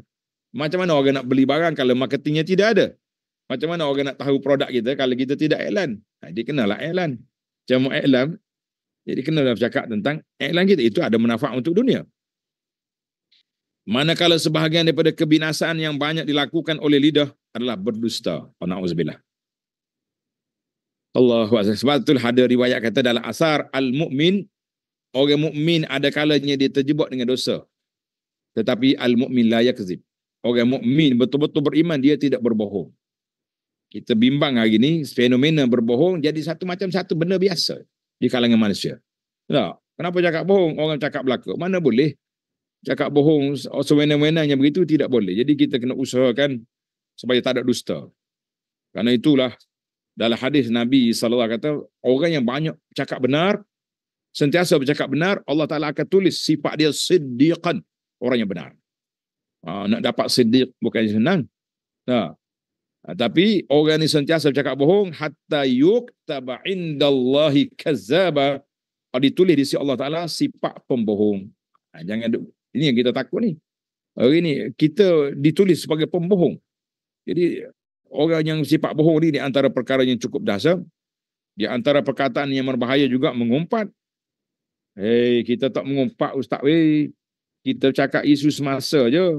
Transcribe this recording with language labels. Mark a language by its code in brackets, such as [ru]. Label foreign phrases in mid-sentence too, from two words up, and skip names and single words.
[ms] Macam mana orang nak beli barang kalau marketingnya tidak ada? Macam mana orang nak tahu produk kita kalau kita tidak iklan? Dia kenalah iklan. Macam iklan, jadi kenalah bercakap tentang iklan kita. Itu ada manfaat untuk dunia. Manakala sebahagian daripada kebinasaan yang banyak dilakukan oleh lidah adalah berdusta. [ar] نعوذ بالله. الله أكبر. [ms] Sebab itu ada riwayat kata dalam asar, al-mu'min, orang mukmin ada kalanya dia terjebak dengan dosa. [ar] Tetapi المؤمن لا يكذب. [ms] Orang mukmin betul-betul beriman, dia tidak berbohong. Kita bimbang hari ini, fenomena berbohong jadi satu benda biasa di kalangan manusia. Tak, kenapa cakap bohong? Orang cakap belaka. Mana boleh? Cakap bohong sewena-wenanya begitu tidak boleh. Jadi kita kena usahakan supaya tak ada dusta. Karena itulah dalam hadis Nabi [ar] صلى الله عليه وسلم [ms] kata, orang yang banyak cakap benar, sentiasa bercakap benar, Allah Taala akan tulis sifat dia siddiqan, orang yang benar. Nak dapat siddiq bukan senang. Tapi orang ni sentiasa bercakap bohong [ar] حتى يكتب عند الله كذابا, [ms] ditulis di sisi Allah Taala sifat pembohong. Jangan ini yang kita takut ni. Hari ni kita ditulis sebagai pembohong. Jadi orang yang sifat bohong ni di antara perkara yang cukup dahsyat, di antara perkataan yang berbahaya juga mengumpat. Kita tak mengumpat ustaz weh. Kita cakap isu semasa je.